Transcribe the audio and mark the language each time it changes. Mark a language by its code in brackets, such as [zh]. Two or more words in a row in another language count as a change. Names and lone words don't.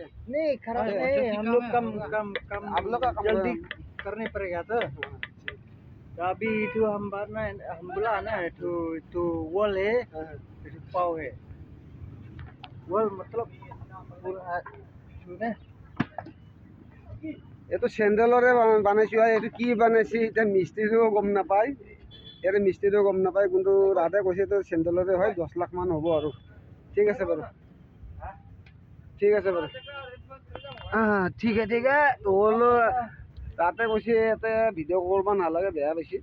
[hi] नहीं खराब नहीं, हम लोग कम आप लोग का जल्दी करने पड़ेगा। तो अभी तो हम बोला ना, तो वॉल है, तो पाव है। वॉल मतलब पूरा ने [as] এইটো চেণ্ডেলৰে বনাইছোঁ। এইটো কি বনাইছে এতিয়া মিস্ত্ৰীও গম নাপায়, ইয়াতে মিস্ত্ৰীও গম নাপায়, কিন্তু ৰাধে কৈছে এইটো চেণ্ডেলৰে হয়, 10 লাখ মান হ'ব আৰু। ঠিক আছে বাৰু, ঠিক আছে বাৰু। ঠিক আছে বোলো, তাতে কৈছে ইয়াতে ভিডিঅ' কৰিব নালাগে, বেয়া পাইছে।